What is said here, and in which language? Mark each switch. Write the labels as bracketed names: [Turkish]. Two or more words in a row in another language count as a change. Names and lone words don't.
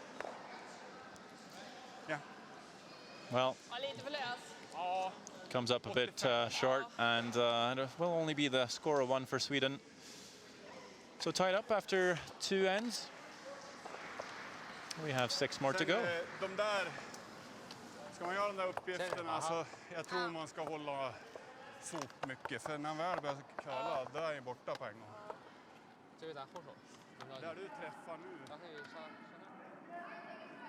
[Swedish] Ja. [English] Well, comes up a bit short, and it will only be the score of 1 for Sweden. So tied up after 2 ends. We have 6 more to go. [Swedish] De där, ska man göra de där uppgifterna så jag tror man ska hålla fot mycket. För när man väl börjar curla, då är ju borta på en gång. [Chinese] 这个咱后手。 [Swedish] Där du träffar nu. [Chinese] 咱可以上上。